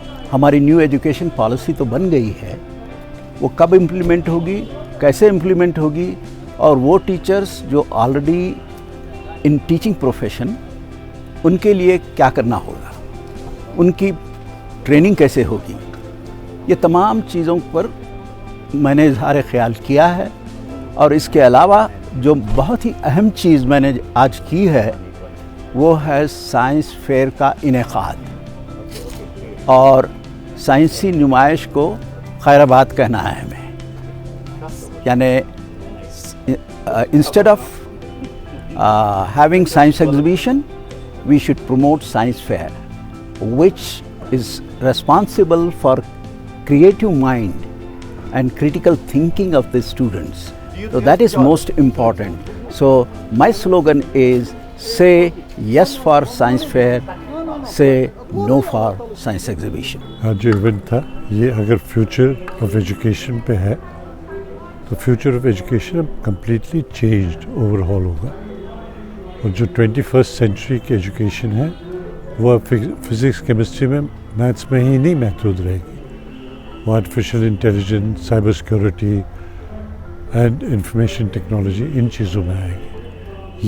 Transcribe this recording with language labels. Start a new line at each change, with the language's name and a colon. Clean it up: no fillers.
Hindi: हमारी new education policy तो बन गई है, वो कब इम्प्लीमेंट होगी, कैसे इम्प्लीमेंट होगी, और वो टीचर्स जो ऑलरेडी इन टीचिंग प्रोफेशन उनके लिए क्या करना होगा, उनकी ट्रेनिंग कैसे होगी, ये तमाम चीज़ों पर मैंने इज़हार ख़याल किया है। और इसके अलावा जो बहुत ही अहम चीज़ मैंने आज की है वो है साइंस फेयर का इनेकाद, और साइंसी नुमाइश को खैराबाद कहना है हमें।
English: यानी instead of having science exhibition, we should promote science fair, which is responsible for creative mind and critical thinking of the students. So that is most important. So my slogan is say yes for science fair, say no for science exhibition.
Hindi: आज जो event था ये अगर future of education पे है तो future of education अब completely changed overhaul होगा, और जो 21st सेंचुरी की एजुकेशन है वो अब फिज़िक्स केमिस्ट्री में मैथ्स में ही नहीं महदूद रहेगी, वो artificial intelligence, cyber security and information technology in चीज़ों में आएगी।